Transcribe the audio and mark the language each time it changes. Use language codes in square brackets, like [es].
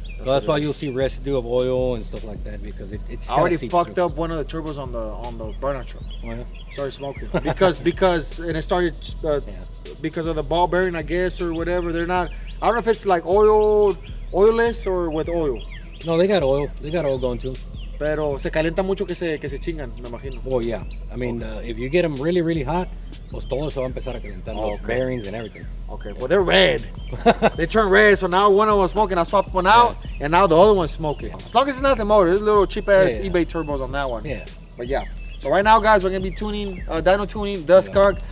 [en] So that's why you'll see residue of oil and stuff like that, because it's. I already fucked up one of the turbos on the burnout truck. Oh, yeah? Started smoking because and it started because of the ball bearing, I guess, or whatever. They're not. I don't know if it's like oilless or with oil. No, they got oil. They got oil going too. [es] Pero se calienta mucho que se chingan, me imagino. [en] Oh yeah. I mean, if you get them really, really hot, [es] pues todo se va a empezar a calentar. [en] Los bearings and everything. Okay. Well, they're red. They turn red, so now one of them was smoking. I swapped one out, and now the other one's smoking. As long as it's not the motor, there's little cheap ass eBay turbos on that one. Yeah. But yeah. So right now, guys, we're gonna be tuning, dyno tuning the skunk.